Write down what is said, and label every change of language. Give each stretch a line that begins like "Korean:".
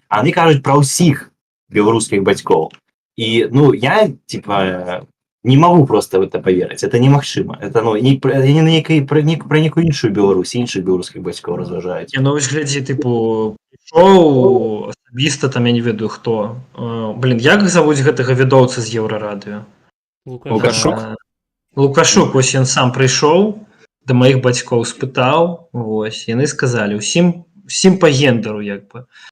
Belarusian: А яны кажуць пра ўсіх беларускіх бацькоў.
Russian: І, ну, я, типа, не могу просто в это поверить.
Belarusian: Это немагчыма. Это, ну,
Russian: не про некую
Belarusian: іншую Беларусь, іншых беларускіх бацькоў разважаюць. Ну, вось глядзі, тыпу, прыйшоў асабіста, там, я не ведаю, хто. Блин, як завуць гэтага відоўца з Еўрарадыё? Лукашук? Лукашук, вось ён сам прыйшоў, да маіх бацькоў спытаў, вось, яны сказалі, усім па гендеру, як бы.